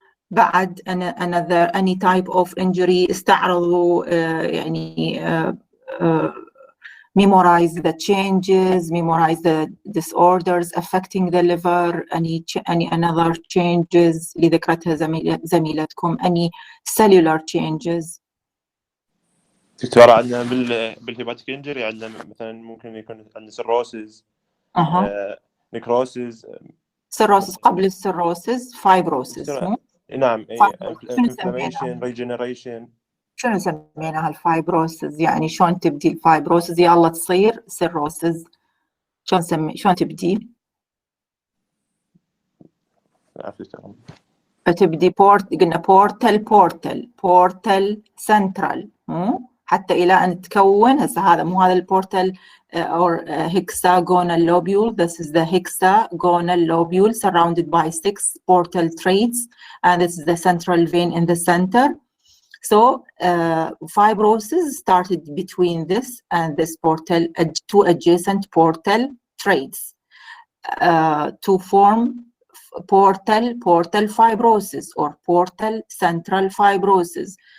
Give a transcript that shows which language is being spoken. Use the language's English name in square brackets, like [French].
[English] بعد another any type of injury [Arabic] استعرضوا يعني [English] memorize the changes, memorize the disorders affecting the liver, any another changes [Arabic] اللي ذكرتها زميلتكم, [English] any cellular changes [Arabic] دكتورة عندنا بالهيباتيك انجري عندنا مثلا ممكن يكون عندنا سيروسز، نيكروسز. سيروسز قبل السيروسز فايبروسز. نعم، انفلاميشن، ريجنريشن. شنو سميناها الفايبروسز؟ يعني شلون تبدي الفايبروسز؟ يلا تصير سيروسز شلون تبدي؟ فتبدي قلنا بورتال سنترال، حتى الى ان تكون هسه هذا مو هذا البورتال [English] or hexagonal lobule. This is the hexagonal lobule surrounded by 6 portal traits, and this is the central vein in the center. So fibrosis started between this and this portal, 2 adjacent portal traits to form portal fibrosis or portal central fibrosis.